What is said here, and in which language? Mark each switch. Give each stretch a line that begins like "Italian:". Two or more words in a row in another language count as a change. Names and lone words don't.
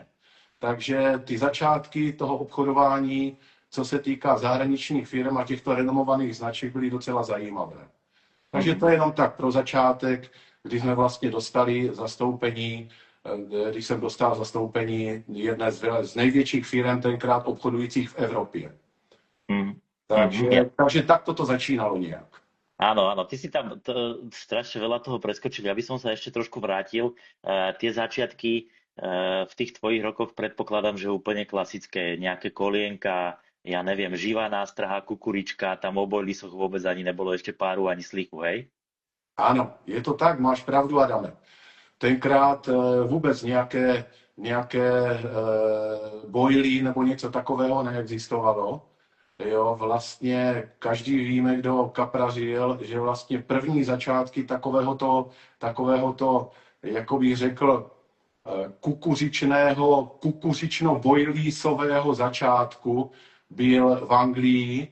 Czech: Takže ty začátky toho obchodování, co se týká zahraničních firm a těchto renomovaných značek, byly docela zajímavé. Takže to je jenom tak pro začátek, kdy jsme vlastně dostali zastoupení, když jsem dostal zastoupení jedné z největších firm tenkrát obchodujících v Evropě. Takže tak toto začínalo nějak.
Slovak: Áno, áno, ty si tam strašne veľa toho preskočil. Ja by som sa ešte trošku vrátil. Tie začiatky v tých tvojich rokoch predpokladám, že úplne klasické. Nejaké kolienka, ja neviem, živá nástraha, kukurička, tam o bojlisoch vôbec ani nebolo ešte páru, ani slichu, hej?
Czech: Ano, je to tak, máš pravdu, Adame. Tenkrát vůbec nějaké bojlí nebo něco takového neexistovalo. Jo, vlastně každý víme, kdo kaprařil, že vlastně první začátky takovéhoto, jako bych řekl, kukuřično-bojlísového začátku byl v Anglii